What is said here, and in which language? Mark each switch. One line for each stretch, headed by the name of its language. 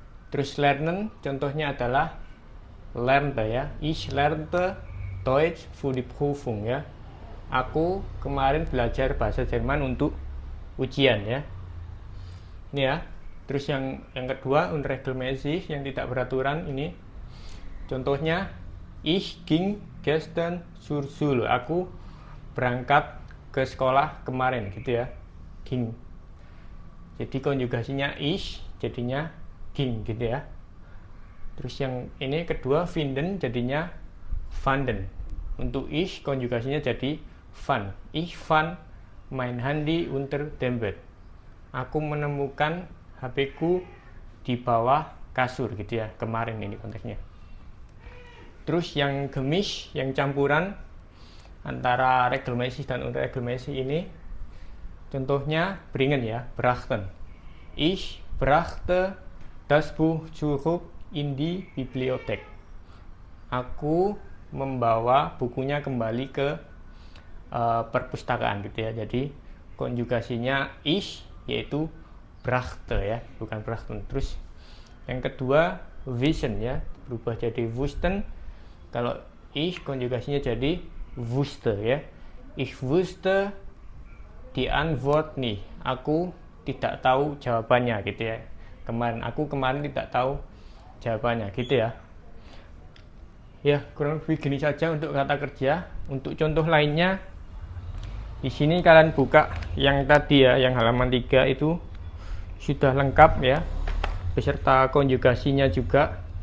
Indonesian: Terus lernen contohnya adalah lernte ya.
German: Ich lernte Deutsch für die Prüfung ya.
Indonesian: Aku kemarin belajar bahasa Jerman untuk ujian ya. Ini ya. Terus yang kedua unregelmäßig, yang tidak beraturan ini. Contohnya
German: ich ging gestern zur Schule.
Indonesian: Aku berangkat ke sekolah kemarin gitu ya. Ging. Jadi konjugasinya ich jadinya ging gitu ya. Terus yang ini kedua finden jadinya fanden. Untuk ich konjugasinya jadi fand.
German: Ich fand mein Handy unter dem Bett.
Indonesian: Aku menemukan HP-ku di bawah kasur gitu ya. Kemarin ini konteksnya. Terus yang gemis, yang campuran antara regelmäßig dan unregelmäßig ini, contohnya bringen ya, brachten.
German: Ich brachte das Buch zurück in die Bibliothek.
Indonesian: Aku membawa bukunya kembali ke perpustakaan gitu ya. Jadi konjugasinya ich yaitu brachte ya, bukan brachten. Terus yang kedua vision ya, berubah jadi wussten. Kalau ich konjugasinya jadi wusste ya.
German: Ich wusste die Antwort nicht.
Indonesian: Aku tidak tahu jawabannya gitu ya. Aku kemarin tidak tahu jawabannya gitu ya. Ya, kurang lebih gini saja untuk kata kerja. Untuk contoh lainnya, di sini kalian buka yang tadi ya, yang halaman 3 itu sudah lengkap ya, beserta konjugasinya juga.